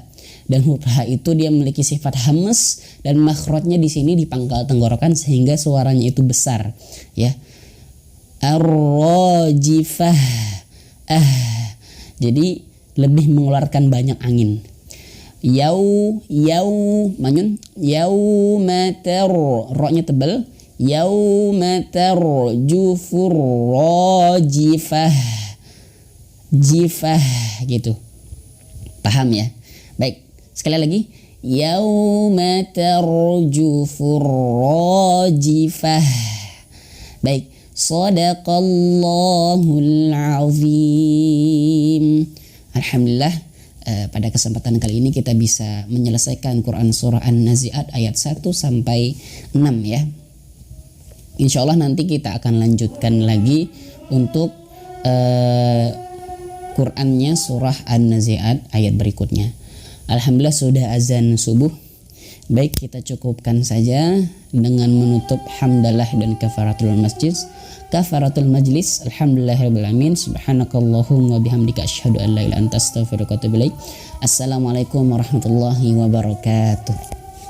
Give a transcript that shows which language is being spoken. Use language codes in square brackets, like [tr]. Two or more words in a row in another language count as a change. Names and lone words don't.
[id] Dan huruf ha itu dia memiliki sifat hamas dan makhrajnya di sini di pangkal tenggorokan sehingga suaranya itu besar ya. Ar-rajifah. Jadi lebih mengeluarkan banyak angin. Manyun, yaumatar, ro-nya tebal, [ar] يوم ترجف الراجفة, [id] jifah gitu, paham ya? Baik, sekali lagi, [ar] يوم ترجف الراجفة. Baik, صدق الله العظيم. [id] Alhamdulillah. Pada kesempatan kali ini kita bisa menyelesaikan Quran Surah An-Nazi'at ayat 1 sampai 6 ya. [ar] إن شاء الله [id] nanti kita akan lanjutkan lagi untuk Qurannya Surah An-Nazi'at ayat berikutnya. Alhamdulillah sudah azan subuh. Baik, kita cukupkan saja dengan menutup hamdalah dan [ar] كفارة المجلس. الحمد لله رب العالمين. سبحانك اللهم وبحمدك أشهد أن لا إله إلا أنت أستغفرك وأتوب إليك. السلام عليكم ورحمة الله وبركاته.